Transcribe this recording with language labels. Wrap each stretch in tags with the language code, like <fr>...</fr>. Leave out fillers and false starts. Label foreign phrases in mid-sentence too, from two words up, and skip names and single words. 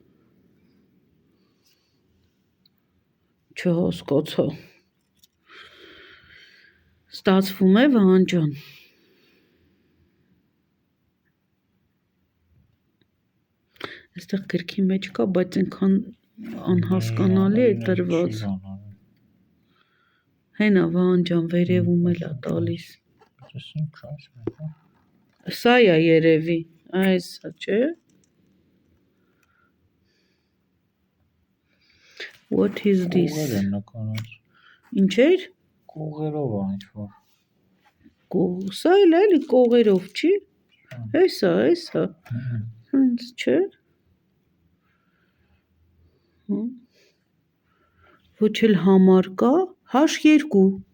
<hy>չհասկացա, ստացվում է Վահան ջան, այստեղ գրքի մեջ կա, բայց այնքան անհասկանալի է տրված, հենա Վահան ջան, վերևում էլ է տալիս, սա է երևի, այսա, չէ,</hy> <en>what is this,</en> <hy>ինչ էր, կողերով է ինչ-որ, սա էլ էլի կողերով չի, այսա, հենց չէ, ոչ էլ համար կա, H2,</hy>